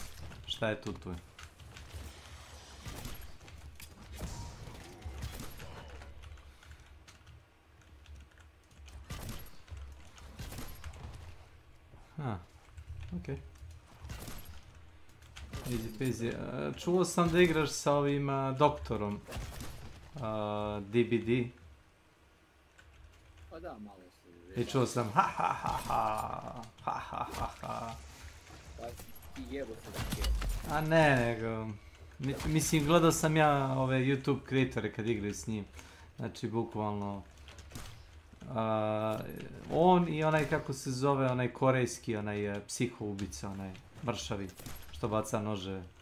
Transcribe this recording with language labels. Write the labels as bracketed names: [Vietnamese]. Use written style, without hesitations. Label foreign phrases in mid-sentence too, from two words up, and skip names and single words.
[Serbian] Šta je tu je? Okej. [English] Easy peasy. [Serbian] Čuo sam da igraš sa ovim doktorom. DBD. Pa da, malo se. I čuo sam ha ha ha ha ha ha ha ha. Pa ti jevo se da kje. A ne, nego... Mislim, gledao sam ja ove YouTube kreatore kad igraju s njim. Znači, bukvalno... on i onaj, kako se zove, onaj korejski, onaj psihoubica, onaj mršavi, što baca nože.